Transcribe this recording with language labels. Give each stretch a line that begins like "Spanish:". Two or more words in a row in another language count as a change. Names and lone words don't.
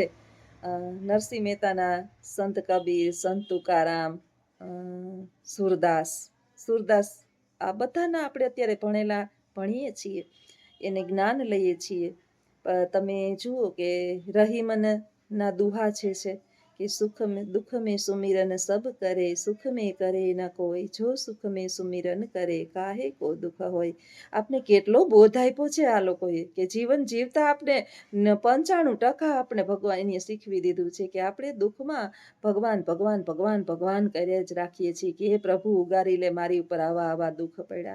Gujarati: નરસિંહ મહેતાના સંત કબીર, સંત તુકારામ, સુરદાસ, આ બધાના આપણે અત્યારે ભણીએ છીએ, એને જ્ઞાન લઈએ છીએ. તમે જુઓ કે રહીમના દુહા છે કે સુખ में दुख में सुमिरन सब करे,
Hindi: सुख में करे न कोई, जो सुख में सुमिरन करे काहे को दुःख होय.
Gujarati: આપણે કેટલો બોધ આપ્યો છે આ લોકોએ કે જીવન જીવતા આપણે 95% આપણે ભગવાન એને શીખવી દીધું છે કે આપણે દુઃખમાં ભગવાન ભગવાન ભગવાન ભગવાન કર્યા જ રાખીએ છીએ કે હે પ્રભુ ઉગારી લે મારી ઉપર આવા આવા દુઃખ પડ્યા.